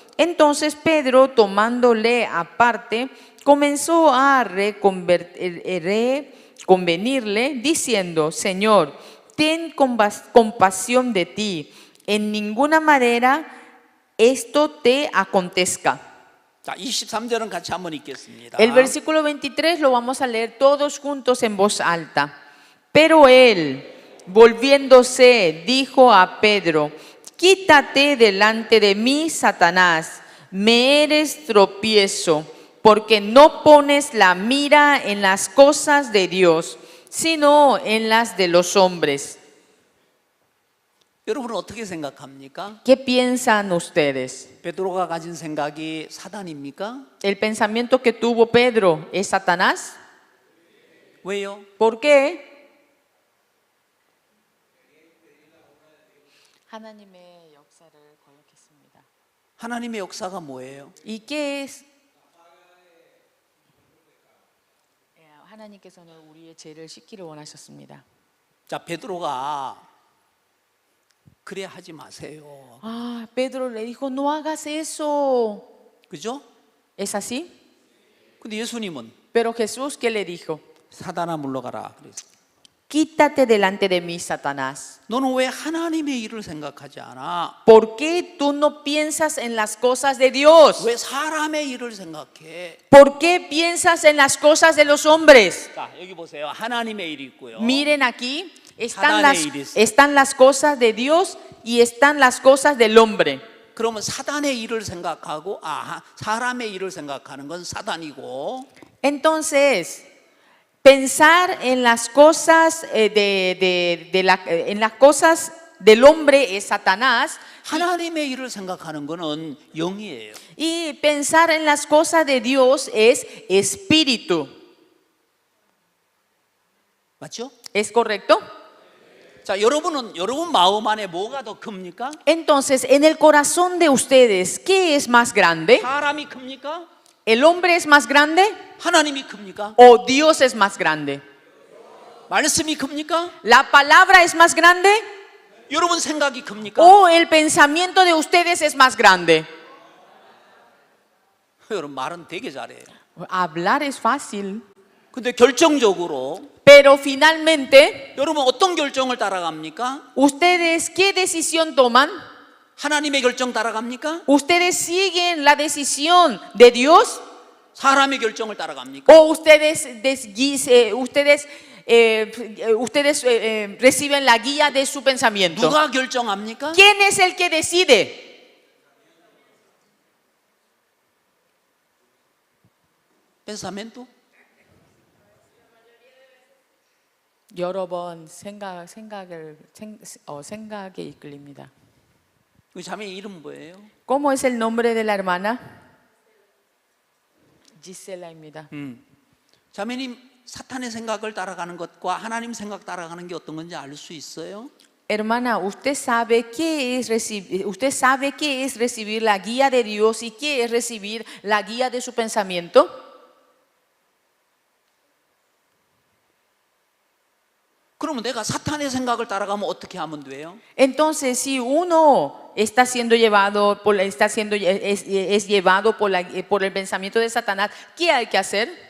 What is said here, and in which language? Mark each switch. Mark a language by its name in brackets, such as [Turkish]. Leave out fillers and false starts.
[Spanish] Entonces Pedro, tomándole aparte, comenzó a convenirle, diciendo, Señor, ten compasión de ti, en ninguna manera esto te acontezca. [Korean] 자, 23절은 같이 한번 읽겠습니다. [Spanish] El versículo 23 lo vamos a leer todos juntos en voz alta. Pero él, volviéndose, dijo a Pedro, quítate delante de mí, Satanás, me eres tropiezo, porque no pones la mira en las cosas de Dios, sino en las de los hombres. [Korean] 여러분은 어떻게 생각합니까? [Spanish] ¿Qué piensan ustedes? [Korean] 베드로가 가진 생각이 사단입니까? [Spanish] ¿El pensamiento que tuvo Pedro es Satanás? [Korean] 왜요? [Spanish] ¿Por qué? [Korean] 하나님의 역사를 거역했습니다. 하나님의 역사가 뭐예요? [Spanish] ¿Y qué es? [Korean] 하나님께서는 우리의 죄를 씻기를 원하셨습니다. 자, 베드로가 그래 하지 마세요. [Spanish] Ah, Pedro le dijo, no hagas eso. [Korean] 그죠? [Spanish] ¿Es así? [Korean] 근데 예수님은 [Spanish] Pero Jesús, ¿qué le dijo? [Korean] 사단아 물러가라 그랬어요. [Spanish] quítate delante de mí, Satanás. [Korean] 너는 왜 하나님의 일을 생각하지 않아? [Spanish] ¿Por qué tú no piensas en las cosas de Dios? [Korean] 왜 사람의 일을 생각해? [Spanish] ¿Por qué piensas en las cosas de los hombres? [Korean] 자, 여기 보세요. 하나님의 일이 있고요. [Spanish] Miren aquí, [Korean] 사단의 일이 있어요. [Spanish] están las cosas de Dios y están las cosas del hombre. [Korean] 그러면 사단의 일을 생각하고 사람의 일을 생각하는 건 사단이고 [Spanish] Entonces, pensar en las cosas en las cosas del hombre es Satanás, [Korean] 하나님의 일을 생각하는 거는 영이에요. [Spanish] y pensar en las cosas de Dios es espíritu. [Korean] 맞죠? [Spanish] ¿Es correcto? [Korean] 자, 여러분 마음 안에 뭐가 더 큽니까? [Spanish] Entonces, en el corazón de ustedes, ¿qué es más grande? [Korean] 사람이 큽니까? [Spanish] ¿El hombre es más grande [Korean] 하나님이 큽니까? [Spanish] o Dios es más grande? [Korean] 말씀이 큽니까? [Spanish] ¿La palabra es más grande [Korean] 여러분 생각이 큽니까? [Spanish] o el pensamiento de ustedes es más grande? [Korean] 여러분 말은 되게 잘해요. [Spanish] Hablar es fácil, [Korean] 근데 결정적으로 [Spanish] pero finalmente, [Korean] 여러분 어떤 결정을 따라갑니까? [Spanish] ¿ustedes qué decisión toman? [Korean] 하나님의 결정 따라갑니까? [Spanish] ¿Ustedes siguen la decisión de Dios [Korean] 사람의 결정을 따라갑니까? [Spanish] o ustedes reciben la guía de su pensamiento? [Korean] 누가 결정합니까? [Spanish] ¿Quién es el que decide? pensamiento? [Korean] 여러 번 생각에 이끌립니다. 그 자매 이름 뭐예요? [Spanish] ¿Cómo es el nombre de la hermana? [Korean] Gisela입니다. 자매님 사탄의 생각을 따라가는 것과 하나님 생각 따라가는 게 어떤 건지 알 수 있어요? [Spanish] Hermana, ¿usted sabe qué es recibir la guía de Dios y qué es recibir la guía de su pensamiento? [Korean] 그러면 내가 사탄의 생각을 따라가면 어떻게 하면 돼요? [Spanish] Entonces, si uno está siendo llevado es llevado por el pensamiento de Satanás, ¿qué hay que hacer?